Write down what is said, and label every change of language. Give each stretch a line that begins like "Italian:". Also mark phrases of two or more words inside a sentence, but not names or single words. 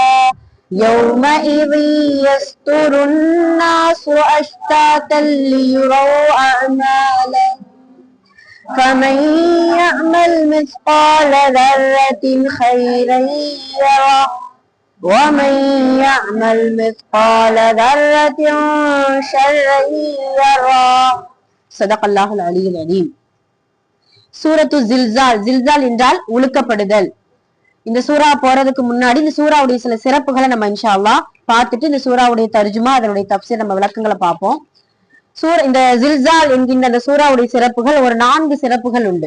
Arabic: يومئذ يصدر الناس أشتاتا ليروا أعمالهم فمن يعمل مثقال ذرة خيرا يره ومن يعمل مثقال ذرة شرا يره صدق الله العلي العظيم.
Tamil: சூரத்து ஜில்சால் என்றால் உழுக்கப்படுதல். இந்த சூறா போறதுக்கு முன்னாடி இந்த சூறாவுடைய சில சிறப்புகளை நம்ம
Arabic: إن شاء الله
Tamil: பார்த்துட்டு இந்த சூறாவுடைய தர்ஜுமா அதனுடைய தஃப்சீர் நம்ம விளக்கங்களை பார்ப்போம். இந்த ஜில்சால் என்கின்ற அந்த சூறாவுடைய சிறப்புகள் ஒரு 4 சிறப்புகள் உண்டு.